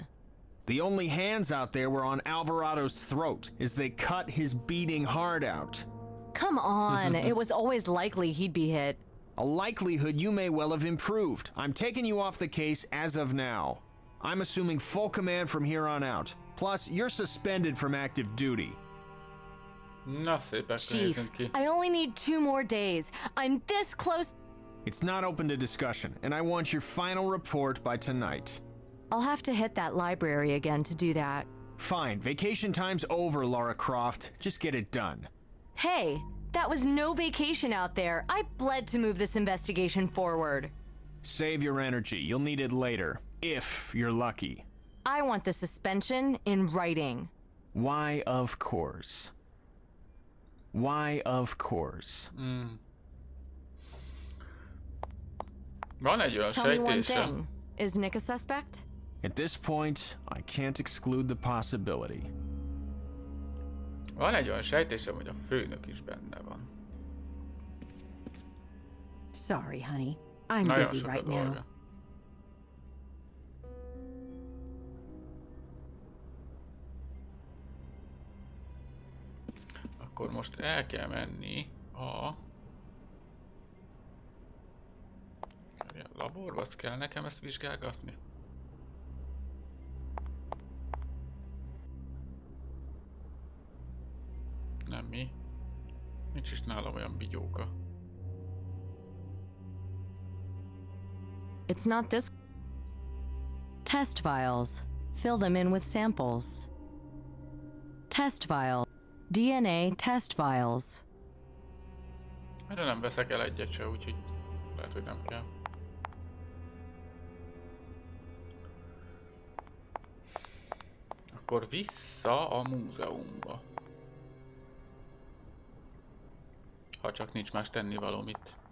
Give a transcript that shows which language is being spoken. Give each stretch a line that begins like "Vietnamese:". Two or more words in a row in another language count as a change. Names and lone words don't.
English: The only hands out there were on Alvarado's throat as they cut his beating heart out. Come on, it was always likely he'd be hit. A likelihood you may well have improved. I'm taking you off the case as of now. I'm assuming full command from here on out. Plus, you're suspended from active duty.
Hungarian: Na, szépek
English: Chief,
Hungarian: nézünk ki.
English: I only need 2 more days. I'm this close. It's not open to discussion, and I want your final report by tonight. I'll have to hit that library again to do that. Fine, vacation time's over, Lara Croft. Just get it done. Hey, that was no vacation out there. I bled to move this investigation forward. Save your energy. You'll need it later, if you're lucky. I want the suspension in writing. Why, of course. Why, of course.
Hungarian: Van egy olyan
English: Tell me one
Hungarian: sejtésem.
English: thing. Is Nick a suspect? At this point, I can't exclude the possibility.
Hungarian: Van egy olyan sejtésem, hogy a főnök is benne van.
English: Sorry, honey. I'm
Hungarian: Nagyon
English: busy
Hungarian: sok a
English: right now.
Hungarian: dolga. Akkor most el kell menni a laborba, azt kell nekem ezt vizsgálgatni? Nem mi. Nincs is nálam olyan bigyóka.
English: It's not this. Test vials. Fill them in with samples. Test vial. DNA test vials.
Hungarian: Erre nem veszek el egyet se, úgyhogy lehet, hogy nem kell. Akkor vissza a múzeumba. Ha csak nincs más tennivalóm itt.